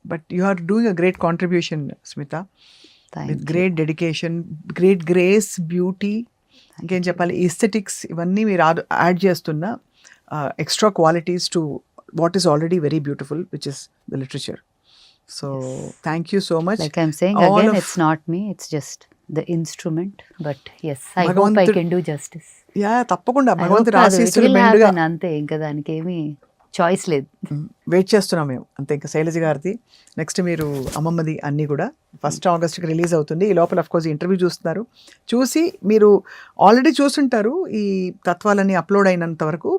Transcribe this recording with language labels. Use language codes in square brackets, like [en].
[en] but you are doing a great contribution Smita, with great dedication, great grace, beauty, [te] ఇంకేం చెప్పాలి, [en] aesthetics, [te] ఇవన్నీ మీరు add చేస్తున్న [en] extra qualities to what is already very beautiful, which is the literature. So thank you so much. Like I'm saying again, it's not me, it's just the instrument, but yes, I hope I can do justice. [te] Yeah, తప్పకుండా భగవంతుడి ఆశీస్సులు మెండుగా. అంతే, ఇంకా దానికి ఏమి choice లేదు. Wait చేస్తున్నాం మేము అంతే. ఇంకా శైలజ గారిది నెక్స్ట్ మీరు అమ్మమ్మది అన్నీ కూడా 1 ఆగస్ట్కి రిలీజ్ అవుతుంది. ఈ లోపల అఫ్కోర్స్ ఇంటర్వ్యూ చూస్తున్నారు, చూసి మీరు ఆల్రెడీ చూసుంటారు ఈ తత్వాలన్నీ అప్లోడ్ అయినంత వరకు.